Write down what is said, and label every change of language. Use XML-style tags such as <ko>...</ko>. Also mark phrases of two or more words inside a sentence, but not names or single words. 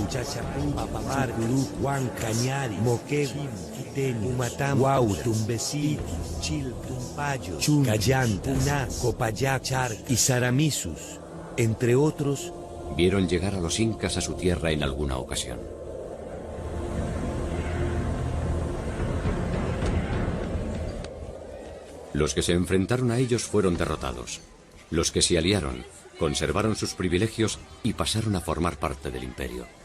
<es>Chachapú, Papamar, Chucuruc, Huan, Cañari, Moquegua, Quiteño, Humatam, Huau, Tumbesí, Chil, Tumpayo, Chun, Callanta, Puná, Copayac, Charc y Saramisus, entre otros, vieron llegar a los incas a su tierra en alguna ocasión. Los que se enfrentaron a ellos fueron derrotados. Los que se aliaron conservaron sus privilegios y pasaron a formar parte del imperio.</es>